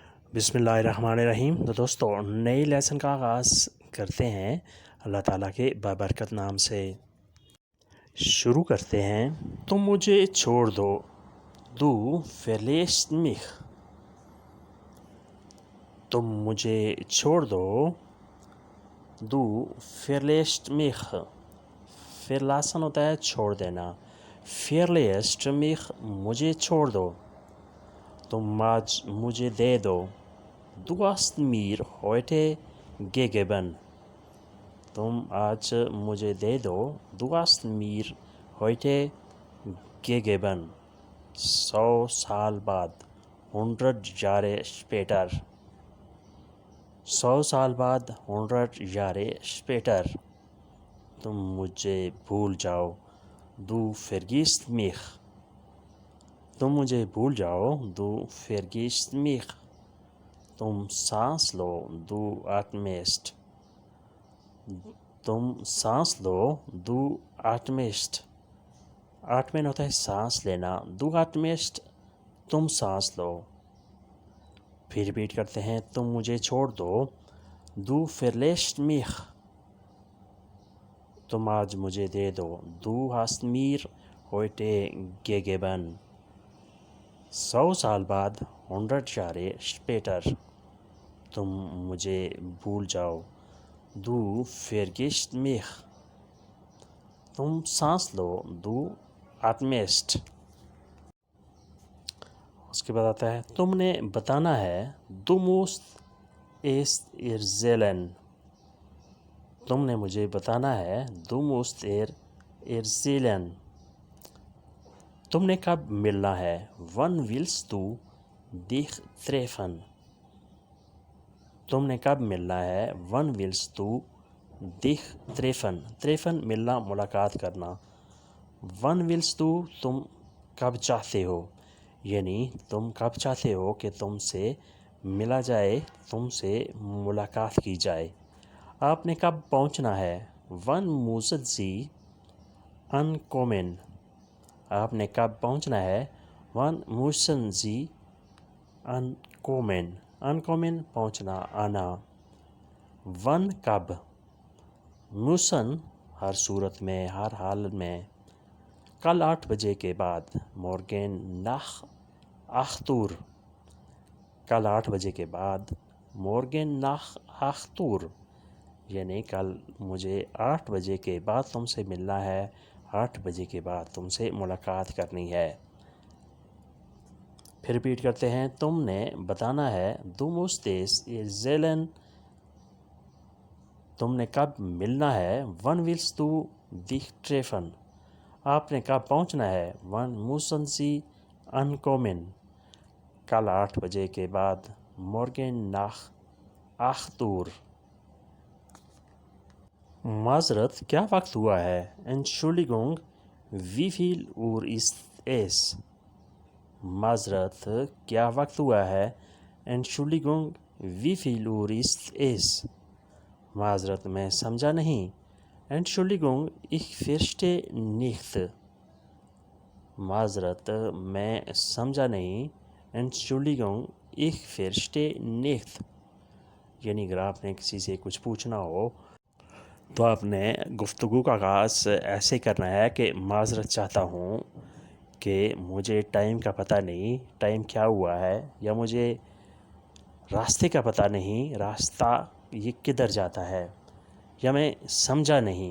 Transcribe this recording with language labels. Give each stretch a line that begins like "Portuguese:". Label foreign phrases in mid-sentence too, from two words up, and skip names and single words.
Urdu: بسم اللہ الرحمن الرحیم۔ تو دوستو نئی لیسن کا آغاز کرتے ہیں اللہ تعالیٰ کے بابرکت نام سے۔ شروع کرتے ہیں۔ تم مجھے چھوڑ دو،
German: du verlässt mich.
Urdu: تم مجھے چھوڑ دو،
German: du verlässt mich.
Urdu: verlassen ہوتا ہے چھوڑ دینا،
German: verlässt mich
Urdu: مجھے چھوڑ دو۔ تم آج مجھے دے دو،
German: du hast mir heute gegeben۔
Urdu: تم آج مجھے دے دو،
German: du hast mir heute gegeben۔
Urdu: 100 سال بعد،
German: 100 Jahre später۔
Urdu: 100 سال بعد،
German: 100 Jahre später۔
Urdu: تم مجھے بھول جاؤ،
German: du vergisst mich۔
Urdu: تم مجھے بھول جاؤ،
German: du vergisst mich۔
Urdu: تم سانس لو،
German: du atmest۔
Urdu: تم سانس لو،
German: du atmest۔
Urdu: atmen ہوتا ہے سانس لینا،
German: du atmest
Urdu: تم سانس لو۔ پھر ریپیٹ کرتے ہیں۔ تم مجھے چھوڑ دو،
German: du verlässt mich۔
Urdu: تم آج مجھے دے دو،
German: du hast mir heute gegeben۔
Urdu: 100 سال بعد،
German: 100 Jahre später۔
Urdu: تم مجھے بھول جاؤ،
German: du vergisst mich۔
Urdu: تم سانس لو،
German: du atmest۔
Urdu: اس کے بعد آتا ہے تم نے بتانا ہے،
German: du musst es erzählen۔
Urdu: تم نے مجھے بتانا ہے،
German: du musst erzählen۔
Urdu: تم نے کب ملنا ہے،
German: wann willst du dich treffen۔
Urdu: تم نے کب ملنا ہے،
German: wann willst du dich treffen۔
Urdu: treffen ملنا، ملاقات کرنا۔
German: wann willst du
Urdu: تم کب چاہتے ہو، یعنی تم کب چاہتے ہو کہ تم سے ملا جائے، تم سے ملاقات کی جائے۔ آپ نے کب پہنچنا ہے،
German: wann müssen Sie ankommen۔
Urdu: آپ نے کب پہنچنا ہے،
German: wann müssen Sie ankommen۔
Urdu: ankommen پہنچنا، آنا۔ wann کب، müssen ہر صورت میں، ہر حالت میں۔ کل 8 بجے کے بعد،
German: morgen nach 8 Uhr۔
Urdu: کل 8 بجے کے بعد،
German: morgen nach 8 Uhr،
Urdu: یعنی کل مجھے 8 بجے کے بعد تم سے ملنا ہے، 8 بجے کے بعد تم سے ملاقات کرنی ہے۔ پھر ریپیٹ کرتے ہیں۔ تم نے بتانا ہے،
German: du musst es erzählen۔
Urdu: تم نے کب ملنا ہے،
German: wann willst du dich treffen۔
Urdu: آپ نے کب پہنچنا ہے،
German: wann müssen Sie ankommen۔
Urdu: کل 8 بجے کے بعد،
German: morgen nach 8 Uhr۔
Urdu: معذرت کیا وقت ہوا ہے،
German: Entschuldigung wie viel Uhr ist es۔
Urdu: معذرت کیا وقت ہوا ہے،
German: Entschuldigung wie viel Uhr ist es۔
Urdu: معذرت میں سمجھا نہیں،
German: Entschuldigung ich verstehe nicht۔
Urdu: معذرت میں سمجھا نہیں،
German: Entschuldigung ich verstehe nicht۔
Urdu: یعنی اگر آپ نے کسی سے کچھ پوچھنا ہو تو آپ نے گفتگو کا آغاز ایسے کرنا ہے کہ معذرت چاہتا ہوں کہ مجھے ٹائم کا پتہ نہیں، ٹائم کیا ہوا ہے، یا مجھے راستے کا پتہ نہیں، راستہ یہ کدھر جاتا ہے، یا میں سمجھا نہیں۔